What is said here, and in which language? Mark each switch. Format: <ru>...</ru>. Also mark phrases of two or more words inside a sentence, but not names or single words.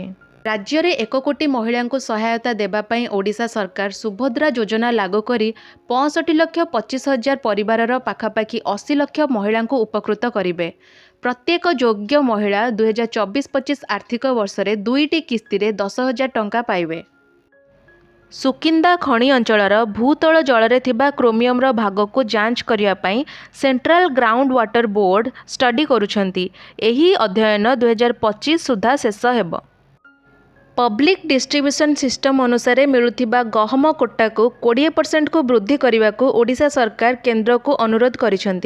<or>ରାଜ୍ୟ ମେଁ 1 କୋଟି ମହିଳା କୋ ସହାୟତା ଦେବା ପଇ ଓଡ଼ିଶା ସରକାର ସୁଭଦ୍ରା ଯୋଜନା ଲାଗୁ କରି 65,25,000 ପରିବାରର ପାଖାପାଖି 80 ଲକ୍ଷ ମହିଳା କୋ ଉପକୃତ କରିବେ। ପ୍ରତ୍ୟେକ ଯୋଗ୍ୟ ମହିଳା 2024-25 ଆର୍ଥିକ ବର୍ଷ ରେ 2ଟି କିସ୍ତି ରେ 10,000 ଟଙ୍କା ପାଇବେ। ସୁକିନ୍ଦା ଖଣି ଅଞ୍ଚଳର ଭୂତଳ ଜଳରେ ଥିବା କ୍ରୋମିୟମର ଭାଗକୁ ଯାଞ୍ଚ କରିବା ପାଇଁ ସେଣ୍ଟ୍ରାଲ ଗ୍ରାଉଣ୍ଡ ୱାଟର ବୋର୍ଡ ଷ୍ଟଡି କରୁଛନ୍ତି। ଏହି ଅଧ୍ୟୟନ 2025 ସୁଦ୍ଧା ଶେଷ ହେବ।</or> <en>public distribution system</en> <or>ଅନୁସାରେ ମିଳୁଥିବା ଗହମ କୋଟାକୁ 20% ବୃଦ୍ଧି କରିବାକୁ ଓଡ଼ିଶା ସରକାର କେନ୍ଦ୍ରକୁ ଅନୁରୋଧ କରିଛନ୍ତି।</or>